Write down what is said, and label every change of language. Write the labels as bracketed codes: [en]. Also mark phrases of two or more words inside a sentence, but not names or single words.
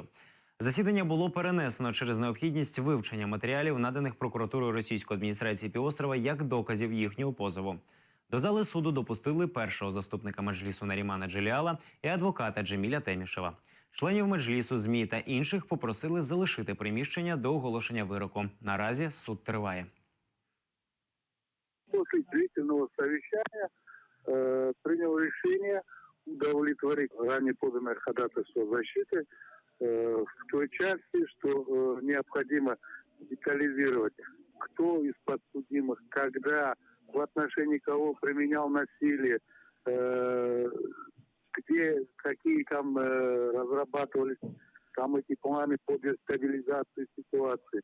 [uk] Засідання було перенесено через необхідність вивчення матеріалів, наданих прокуратурою російської адміністрації півострова як доказів їхнього позову. До зали суду допустили першого заступника меджлісу Нарімана Джеліала і адвоката Джеміля Темішева. Членів меджлісу, ЗМІ та інших попросили залишити приміщення до оголошення вироку. Наразі суд триває. [ru] После длительного совещания принял решение удовлетворить ранее поданное ходатайство защиты в той части, что необходимо детализировать, кто из подсудимых, когда, в отношении кого применял насилие, где, какие там разрабатывались там эти планы по дестабилизации ситуации.